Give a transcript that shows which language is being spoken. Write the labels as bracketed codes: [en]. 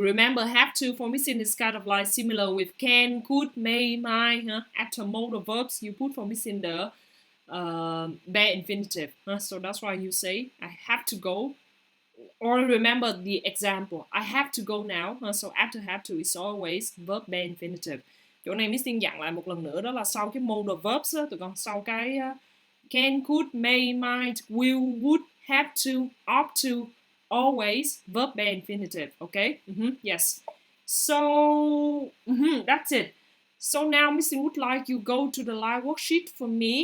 [en] Remember, have to for missing is kind of like similar with can, could, may, might. After modal verbs, you put for missing the bare infinitive. So that's why you say I have to go. Or remember the example. I have to go now. So after have to is always verb bare infinitive. [vi] Chỗ này Missing dặn lại một lần nữa, đó là sau cái modal verbs đó, tụi con sau cái [en] can, could, may, might, will, would, have to, ought to, always, verb bare infinitive. Okay? Yes. So that's it. So now Missing would like you go to the live worksheet for me.